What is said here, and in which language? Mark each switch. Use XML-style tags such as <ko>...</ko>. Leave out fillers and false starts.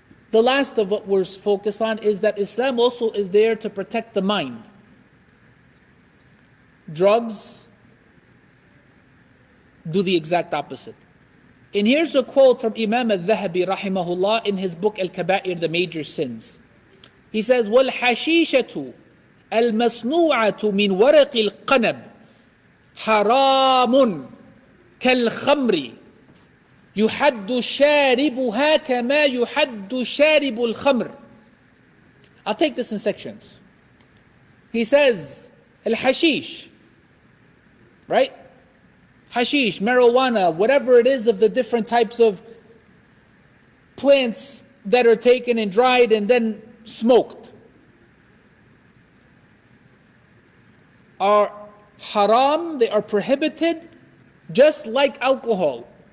<en>The last of what we're focused on is that Islam also is there to protect the mind. Drugs do the exact opposite. And here's a quote from Imam al-Dhahabi rahimahullah in his book Al-Kaba'ir, the Major Sins. He says,</en> <ar>وَالْحَشِيشَةُ المصنوعة من ورق القنب حرام كالخمر يحد شاربها كما يحد شارب الخمر.</ar> <en>I'll take this in sections. He says, al-hashish, right? Hashish, marijuana, whatever it is of the different types of plants that are taken and dried and then smoked, are haram, they are prohibited, just like alcohol.</en>